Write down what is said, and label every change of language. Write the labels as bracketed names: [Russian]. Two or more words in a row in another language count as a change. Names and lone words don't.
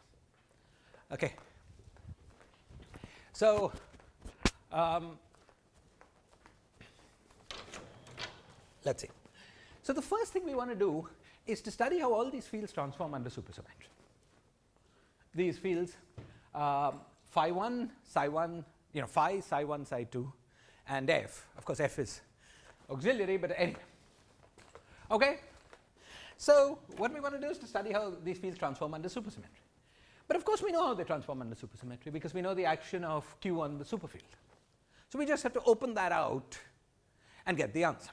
[English] Okay. So let's see. So the first thing we want to do is to study how all these fields transform under supersymmetry. These fields, phi 1, psi 1, phi, psi 1, psi 2, and f. Of course, f is auxiliary, but anyway. Okay? So what we want to do is to study how these fields transform under supersymmetry. But of course, we know how they transform under supersymmetry because we know the action of Q on the superfield. So we just have to open that out and get the answer.